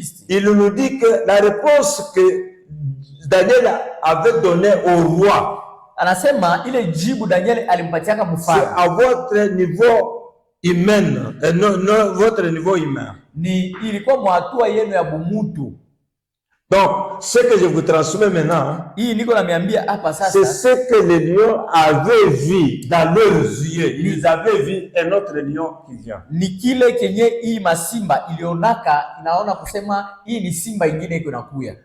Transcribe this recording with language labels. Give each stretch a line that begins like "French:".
French: Il nous dit que la réponse que Daniel avait donnée au roi,
Swahili: anasema ile jibu Daniel alimpatiaka mfalme.
French: C'est à votre niveau humain, non, votre niveau humain.
Swahili: Ni ilikuwa mwatua yenu ya bumutu.
French: Donc, ce que je vous transmets maintenant,
Swahili: Hii niko namiambia hapa
French: c'est
Swahili: sasa
French: ce que les lions avaient vu dans leurs yeux. Ils avaient vu un autre lion qui vient.
Swahili: ni kile kenye hii masimba ilionaka inaona kusema hii ni simba ingine iko inakuya.